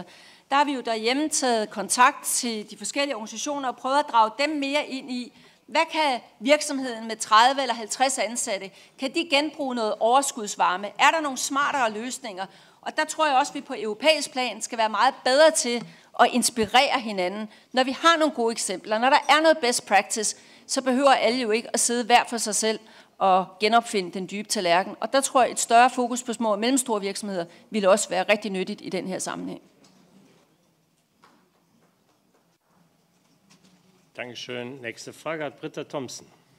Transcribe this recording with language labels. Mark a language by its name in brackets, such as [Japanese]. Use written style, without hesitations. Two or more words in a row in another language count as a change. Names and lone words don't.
[Danish] Der har vi jo derhjemme taget kontakt til de forskellige organisationer og prøvet at drage dem mere ind i, hvad kan virksomheden med 30 eller 50 ansatte, kan de genbruge noget overskudsvarme? Er der nogle smartere løsninger? Og der tror jeg også, at vi på europæisk plan skal være meget bedre til at inspirere hinanden. Når vi har nogle gode eksempler, når der er noget [English] best practice, [Danish] så behøver alle jo ikke at sidde hver for sig selv og genopfinde den dybe tallerken. Og der tror jeg, et større fokus på små og mellemstore virksomheder ville også være rigtig nyttigt i den her sammenhæng. [German] Dankeschön. Nächste Frage hat Britta Thomsen.